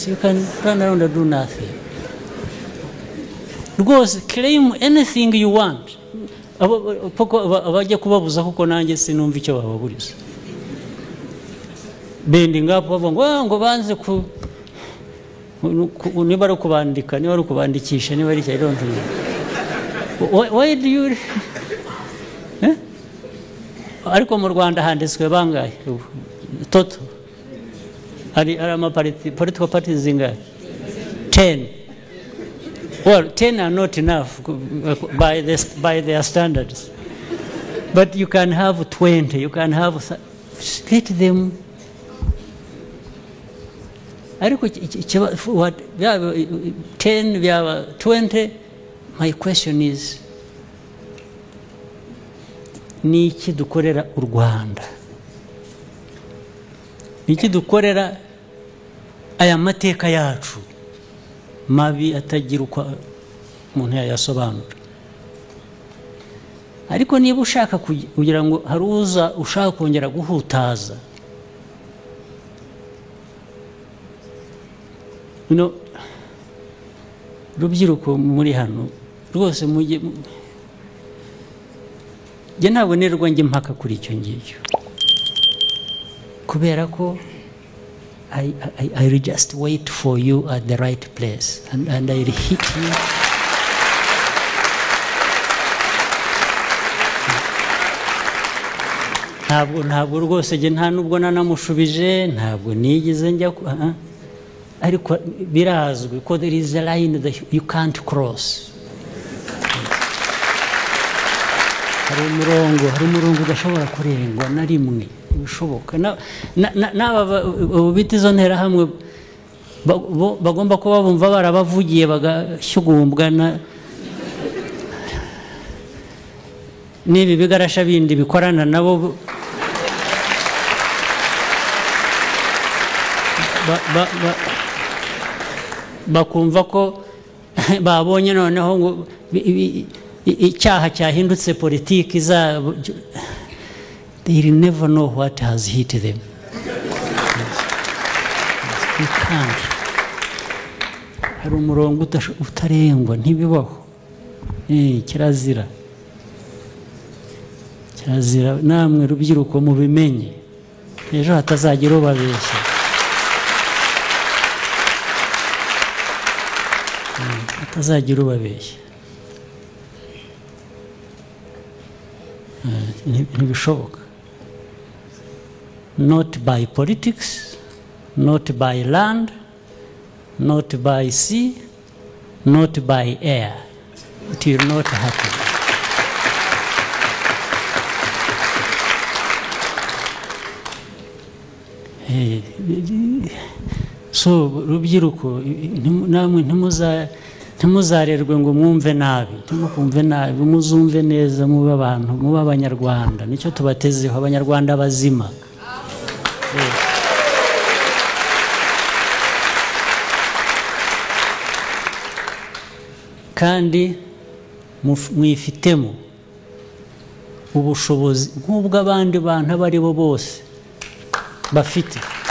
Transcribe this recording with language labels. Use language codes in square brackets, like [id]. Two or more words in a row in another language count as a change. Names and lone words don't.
[en] You can run around and do nothing. Because claim anything you want. [rw] Abajya kubabuza kuko nanjye sinumva icyo bababuriza. [en] Bending up [rw] ngo banze ku niba ari kubandika niba ari kubandikisha niba ari [en] I don't know. Why do you [rw] ariko mu Rwanda handitswe bangahe toto ari [en] political parties [rw] zingahe 10. [en] Well, 10 are not enough by their standards. But you can have 20, you can have split them. What 10, we have 20. My question is, [rw] niki dukorera u Rwanda? Niki dukorera aya mateka yacu mabi atagira uko umuntu yayasobanura? Ariko niba ushaka kugira ngo haruza ushaka kongera guhutaza, rubyiruko muri hano rwose mujye je ntabwo nerwa nge mpaka kuri icyo ngicyo, kubera ko [en] I will just wait for you at the right place and I will hit you. [rw] Ntabwo rwose je nta nubwo nanamushubije, ntabwo nigize njya ariko birazwi ko [en] there is a line that you can't cross. [rw] Hari umurongo udashobora kurengwa na rimwe bishoboka. N'aba bita izo nterahamwe bagomba kuba bumva barabavugiye bagashyugumbwa n'ibi bigarasha bindi bikorana nabo bakumva ko babonye noneho ngo icyaha cyahindutse politiki zabo. [en] They will never know what has hit them. You can't. [rw] Hari umurongo utarengwa, ntibibaho. Kirazira. Kirazira, namwe rubyiruko mubimenye, ejo hatazagira ubabeshya. Hatazagira ubabeshya. Ntibishoboka. [en] Not by politics, not by land, not by sea, not by air. It will not happen. [rw] So rubyiruko namwe ntimuzarerwe ngo mwumve nabi, ntimukumve nabi, muzumve neza, mube abantu, mube abanyarwanda. Nicyo tubatezeho, abanyarwanda bazima. Kandi mwifitemo ubushobozi nk'ubw'abandi bantu abo ari bo bose bafite.